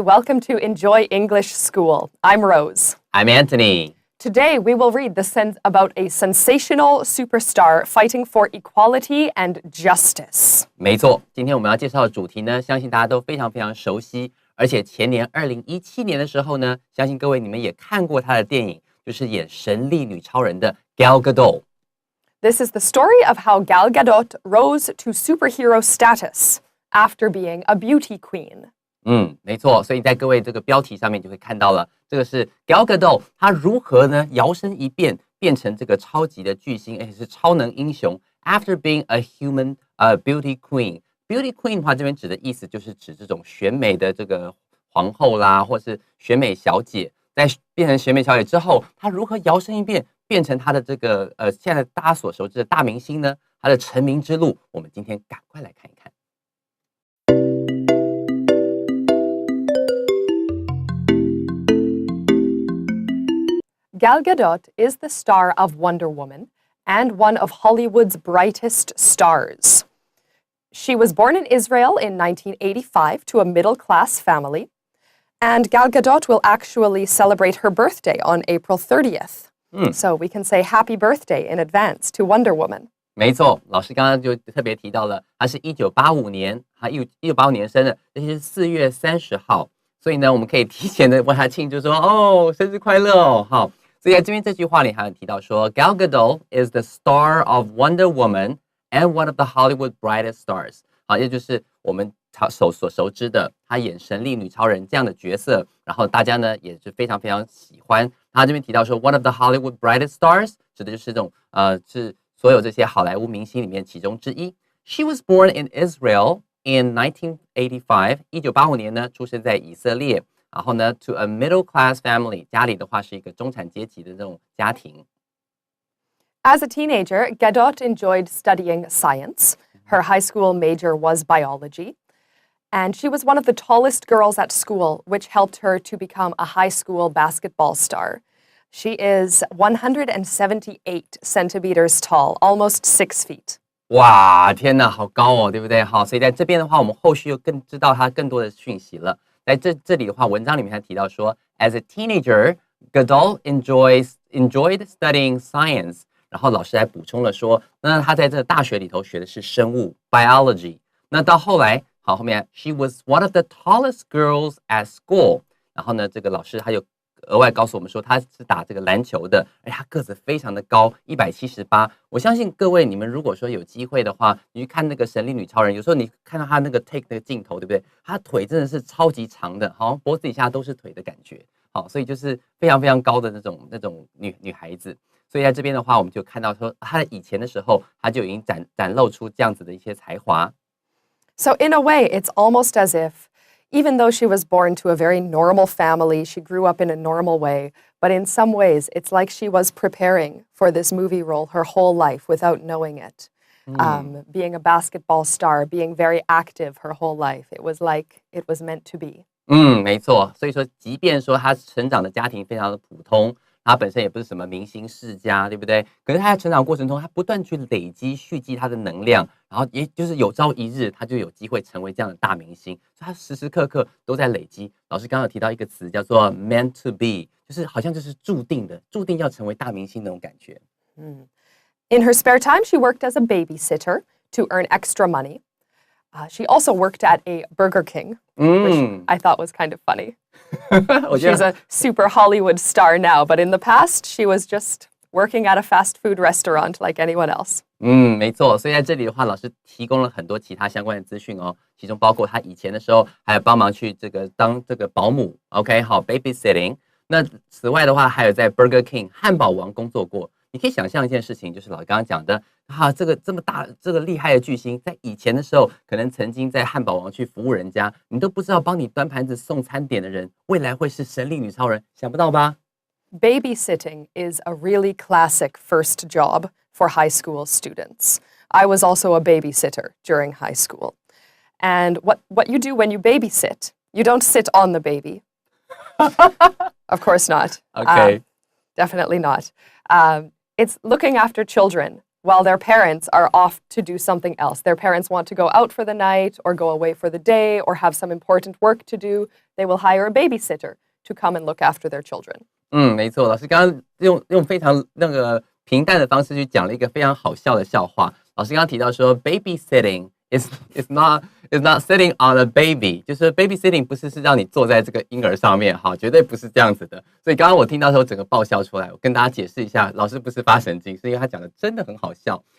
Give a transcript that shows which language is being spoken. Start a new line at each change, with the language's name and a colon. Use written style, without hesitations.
English: Welcome to Enjoy English School. I'm Rose. I'm Anthony. Today, we will read about a sensational superstar fighting for equality and justice.
Chinese: 没错，今天我们要介绍的主题呢，相信大家都非常非常熟悉，而且前年2017年的时候呢，相信各位你们也看过她的电影，就是演神力女超人的 Gal Gadot。
English: This is the story of how Gal Gadot rose to superhero status after being a beauty queen.
Chinese: 没错，所以在各位这个标题上面就会看到了，这个是 Gal Gadot 她如何呢摇身一变变成这个超级的巨星，而且是超能英雄。
English: After being a human beauty queen，
Chinese: beauty queen 的话，这边指的意思就是指这种选美的这个皇后啦，或是选美小姐。在变成选美小姐之后，她如何摇身一变变成她的这个现在大家所熟知的大明星呢？她的成名之路，我们今天赶快来看一看。
English: Gal Gadot is the star of Wonder Woman and one of Hollywood's brightest stars. She was born in Israel in 1985 to a middle-class family, and Gal Gadot will actually celebrate her birthday on April 30th. So we can say happy birthday in advance to Wonder Woman.
Chinese: 没错，老师刚刚就特别提到了，她是1985年，她1985年生的，这是4月30号，所以呢，我们可以提前的为她庆祝说，哦，生日快乐哦，好。所以在这边这句话里还有提到说
English: Gal Gadot is the star of Wonder Woman and one of the Hollywood brightest stars。
Chinese: 好，也就是我们所熟知的她演神力女超人这样的角色，然后大家呢也是非常非常喜欢。她这边提到说
English: one of the Hollywood brightest stars
Chinese: 指的就是这种是所有这些好莱坞明星里面其中之一。
English: She was born in Israel in 1985，
Chinese: 1985年呢出生在以色列。然后呢
English: to a middle class family，
Chinese: 家里的话是一个中产阶级的这种家庭。
English: As a teenager, Gadot enjoyed studying science. Her high school major was biology. And she was one of the tallest girls at school, which helped her to become a high school basketball star. She is 178 centimeters tall, almost 6 feet.
Chinese: 哇，天哪，好高哦，对不对？好，所以在这边的话，我们后续又更知道她更多的讯息了。在这里的话，文章里面还提到说
English: ，as a teenager, Gadot enjoyed studying science。
Chinese: 然后老师还补充了说，那他在这大学里头学的是生物 biology。那到后来，好，后面
English: she was one of the tallest girls at school。
Chinese: 然后呢，这个老师他有额外告诉我们说，他是打这个篮球的，而且他个子非常的高，178。我相信各位，你们如果说有机会的话，你去看那个神力女超人，有时候你看到她那个 take 那个镜头，对不对？她腿真的是超级长的，好像脖子以下都是腿的感觉。好，所以就是非常非常高的那种女孩子。所以在这边的话，我们就看到说，她以前的时候，她就已经展露出这样子的一些才华。
English: So in a way, it's almost as if even though she was born to a very normal family, she grew up in a normal way, but in some ways, it's like she was preparing for this movie role her whole life without knowing it. Being a basketball star, being very active her whole life, it was like it was meant to be.
Chinese: 没错，所以说，即便说她成长的家庭非常的普通，她本身也不是什么明星世家，对不对？可是她在成长过程中，她不断去累积、蓄积她的能量，然后也就是有朝一日，她就有机会成为这样的大明星。所以她时时刻刻都在累积。老师刚刚有提到一个词叫做
English: meant to be，
Chinese: 就是好像就是注定的，注定要成为大明星那种感觉。
English: In her spare time, she worked as a babysitter to earn extra money. She also worked at a Burger King, which I thought was kind of funny. She's a super Hollywood star now, but in the past, she was just working at a fast food restaurant like anyone else.
Chinese: 没错，所以在这里的话，老师提供了很多其他相关的资讯哦，其中包括他以前的时候还有帮忙去当这个保姆 ，OK， 好 babysitting。那此外的话，还有在 Burger King 汉堡王工作过。你可以想象一件事情，就是老师刚刚讲的，这个这么大这个厉害的巨星，在以前的时候，可能曾经在汉堡王去服务人家，你都不知道帮你端盘子送餐点的人，未来会是神力女超人，想不到吧？
English: Babysitting is a really classic first job for high school students. I was also a babysitter during high school. And what you do when you babysit, you don't sit on the baby. Of course not. Okay. Definitely not. It's looking after children while their parents are off to do something else. Their parents want to go out for the night or go away for the day or have some important work to do. They will hire a babysitter to come and look after their children.
Chinese: 没错，老师刚刚用非常平淡的方式去讲了一个非常好笑的笑话。老师刚刚提到说，
English: babysitting is not sitting on a baby，
Chinese: 就是 babysitting 不是让你坐在这个婴儿上面，哈，绝对不是这样子的。所以刚刚我听到的时候，整个爆笑出来。我跟大家解释一下，老师不是发神经，是因为他讲的真的很好笑。